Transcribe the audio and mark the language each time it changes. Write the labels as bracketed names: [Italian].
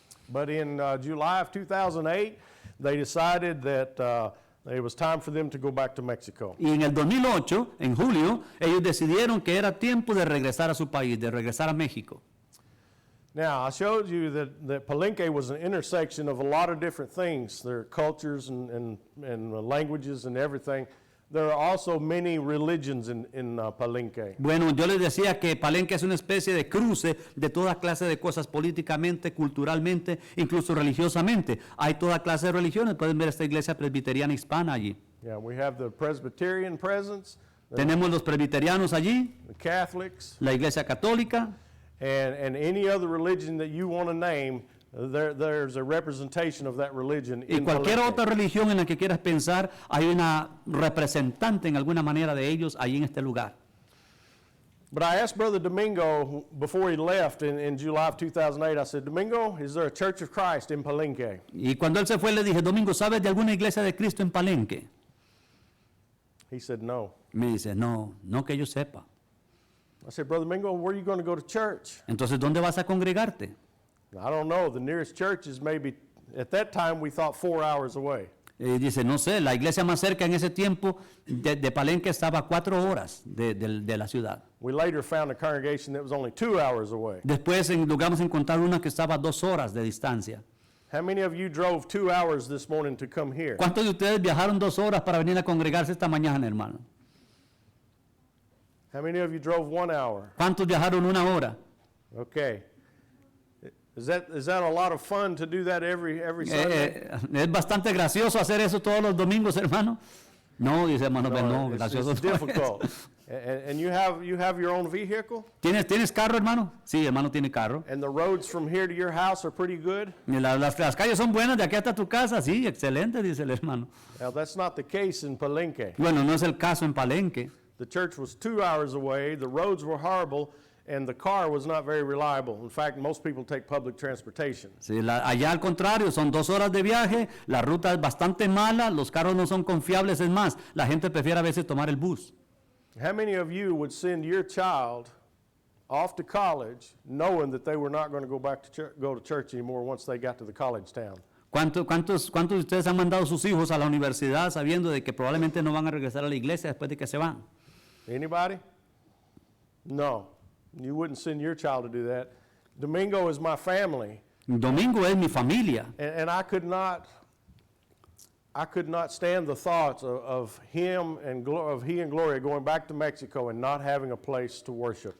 [English] But in July of 2008, they decided that it was time for them to go back to Mexico. [Spanish] Y en el 2008, en julio, ellos decidieron que era tiempo de regresar a su país, de regresar a México. [English] Now, I showed you that Palenque was an intersection of a lot of different things. There are cultures and languages and everything. There are also many religions in Palenque. [Spanish] Bueno, yo les decía que Palenque es una especie de cruce de toda clase de cosas políticamente, culturalmente, incluso religiosamente. Hay toda clase de religiones. Pueden ver esta iglesia presbiteriana hispana allí. [English] Yeah, we have the Presbyterian presence, [Spanish] Tenemos los presbiterianos allí, [English] the Catholics, [Spanish] la iglesia católica, [English] and any other religion that you want to name. There's a representation of that religion [Spanish] y [English] in [Spanish] cualquier [English] Palenque. [Spanish] otra religión en la que quieras pensar, hay una representante en alguna manera de ellos allí en este lugar. [English] But I asked Brother Domingo before he left in July of 2008, I said, Domingo, is there a Church of Christ in Palenque? [Spanish] Y cuando él se fue, le dije, Domingo, ¿sabes de alguna iglesia de Cristo en Palenque? [English] He said, no. [Spanish] Me dice, no, no que yo sepa. [English] I said, Brother Domingo, where are you going to go to church? [Spanish] Entonces, ¿dónde vas a congregarte? [English] I don't know. The nearest church is maybe, at that time, we thought 4 hours away. [Spanish] Y dice, no sé, la iglesia más cerca en ese tiempo de Palenque estaba a 4 horas de la ciudad. [English] We later found a congregation that was only 2 hours away. [Spanish] Después logramos encontrar una que estaba a 2 horas de distancia. [English] How many of you drove 2 hours this morning to come here? [Spanish] ¿Cuántos de ustedes viajaron 2 horas para venir a congregarse esta mañana, hermano? [English] How many of you drove 1 hour? [Spanish] ¿Cuántos viajaron 1 hora? [English] Okay. Is that a lot of fun to do that every Sunday? [Spanish] Es bastante gracioso hacer eso todos los domingos, hermano. No, dice hermano, no, [English] it's [Spanish] gracioso no es. [English] difficult. And you have your own vehicle? [Spanish] ¿Tienes carro, hermano? Sí, hermano tiene carro. [English] And the roads from here to your house are pretty good? [Spanish] Y las calles son buenas de aquí hasta tu casa, sí, excelente, dice el hermano. [English] Now, that's not the case in Palenque. [Spanish] Bueno, no es el caso en Palenque. [English] The church was 2 hours away, the roads were horrible, and the car was not very reliable. In fact, most people take public transportation. [Spanish] Sí, allá al contrario, son 2 horas de viaje, la ruta es bastante mala, los carros no son confiables, es más, la gente prefiere a veces tomar el bus. [English] How many of you would send your child off to college knowing that they were not going to go back to go to church anymore once they got to the college town? [Spanish] ¿Cuántos de ustedes han mandado a sus hijos a la universidad sabiendo de que probablemente no van a regresar a la iglesia después de que se van? [English] Anybody? No. You wouldn't send your child to do that. Domingo is my family. [Spanish] Domingo es mi familia. [English] And I could not stand the thoughts of him and Gloria going back to Mexico and not having a place to worship.